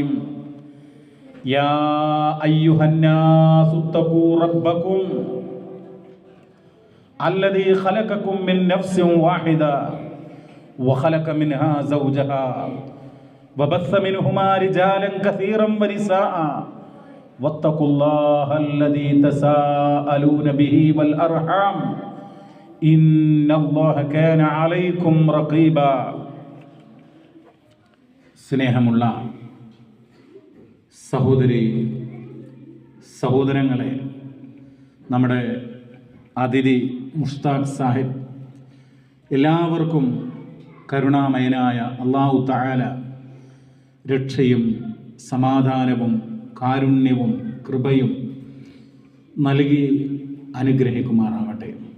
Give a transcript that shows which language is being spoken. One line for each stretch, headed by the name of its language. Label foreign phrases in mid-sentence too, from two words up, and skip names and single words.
Arabic: يا أيها الناس اتقوا ربكم الذي خلقكم من نفس واحدة وخلق منها زوجها وبث منهما رجالا كثيرا ونساء واتقوا الله الذي تساءلون به والأرحام إن الله كان عليكم رقيبا.
Malayalam: സ്നേഹമുള്ള സഹോദരി സഹോദരങ്ങളെ, നമ്മുടെ അതിഥി മുഷ്താഖ് സാഹിബ്, എല്ലാവർക്കും കരുണാമയനായ അല്ലാഹു തആല രക്ഷയും സമാധാനവും കാരുണ്യവും കൃപയും നൽകി അനുഗ്രഹിക്കുമാറാവട്ടെ.